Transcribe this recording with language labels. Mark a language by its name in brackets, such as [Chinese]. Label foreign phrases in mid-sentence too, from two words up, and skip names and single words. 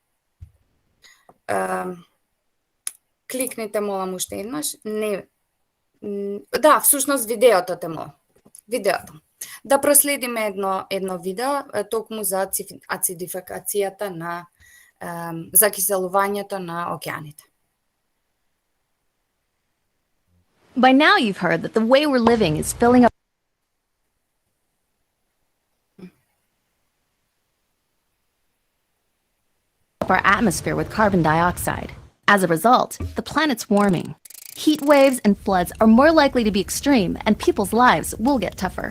[Macedonian] Кликните, молам, уште еднаш. Не. Да, всушност видеото те молам. Видеото. Да проследиме едно видео токму за ацидификацијата на закиселувањето на океаните. [English] By now you've heard that the way we're living is filling up our atmosphere with carbon dioxide. As a result, the planet's warming. Heat waves and floods are more likely to be extreme, and people's lives will get tougher.